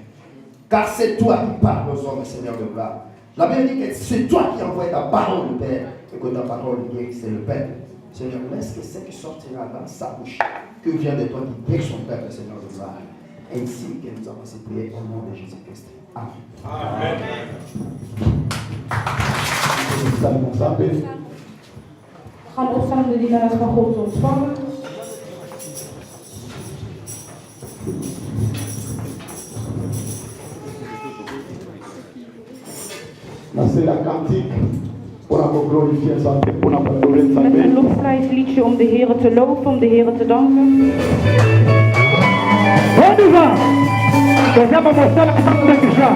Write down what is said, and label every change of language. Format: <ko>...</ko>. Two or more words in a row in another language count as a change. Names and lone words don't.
<fr>Car c'est toi qui parles aux hommes, Seigneur de gloire. La Bible dit que c'est toi qui envoies ta parole, Père, et que ta parole guérit, c'est le Père. Seigneur, laisse que ce qui sortira dans sa bouche, que vient de toi, qui guérit son peuple, Seigneur de gloire. Ainsi que nous avons ainsi prié au nom de Jésus-Christ. Amen.</fr> <nl>We gaan opstaan om de dienaars van God te ontvangen.</nl> <fr>C'est la cantique pour glorifier sa pour adorer sa</fr> <nl>Met een lofprijsliedje om de Heer te loven, om de Heer te danken.</nl> <fr>On y va. Deuxième morceau, la cantique de Jean.</fr>